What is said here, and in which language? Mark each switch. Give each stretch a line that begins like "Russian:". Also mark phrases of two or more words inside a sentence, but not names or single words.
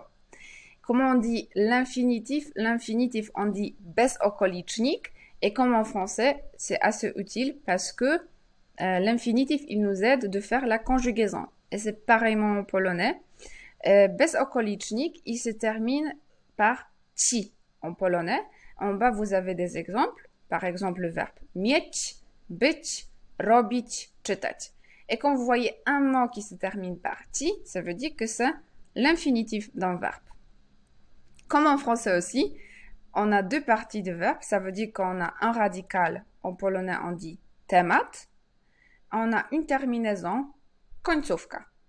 French: Comment on dit l'infinitif? L'infinitif, on dit bezokolicznik, et comme en français, c'est assez utile parce que l'infinitif, il nous aide de faire la conjugaison. Et c'est pareillement en polonais. Bezokolicznik, il se termine par ci. En polonais. En bas, vous avez des exemples. Par exemple, le verbe
Polish: mieć, być, robić, czytać.
French: Et quand vous voyez un mot qui se termine par ti, ça veut dire que c'est l'infinitif d'un verbe. Comme en français aussi, on a deux parties de verbe. Ça veut dire qu'on a un radical. En polonais, on dit temat. On a une terminaison, końcówka.